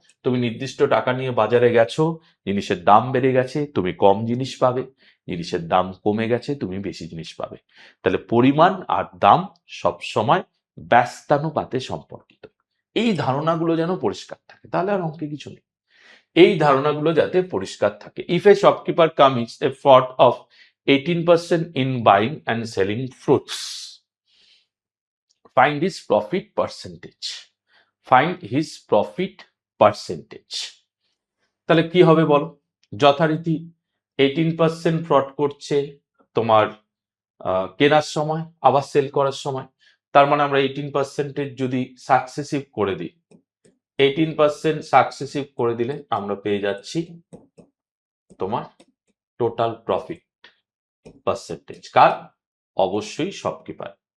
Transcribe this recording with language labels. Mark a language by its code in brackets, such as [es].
[bn] তুমি নির্দিষ্ট টাকা নিয়ে বাজারে গেছো, জিনিসের দাম বেড়ে গেছে, তুমি কম জিনিস পাবে। জিনিসের দাম কমে গেছে, তুমি বেশি জিনিস পাবে। তাহলে পরিমাণ আর দাম সব সময় ব্যস্তানুপাতে সম্পর্কিত। এই ধারণাগুলো যেন পরিষ্কার থাকে, তাহলে আর অঙ্কে কিছু নেই। এই ধারণাগুলো যাতে পরিষ্কার থাকে। [en] If a shopkeeper commits a fraud of 18% in buying and selling fruits, find his profit percentage. Find his profit percentage. [bn] তাহলে কি হবে বলো? যথারীতি 18% ফ্রড করছে তোমার কেনার সময়, আবার সেল করার সময়। তার মানে আমরা 18%-এর যদি সাকসেসিভ করে দিই, 18% সাকসেসিভ করে দিলে আমরা পেয়ে যাচ্ছি তোমার টোটাল প্রফিট পার্সেন্টেজ। কার? অবশ্যই শপকিপার।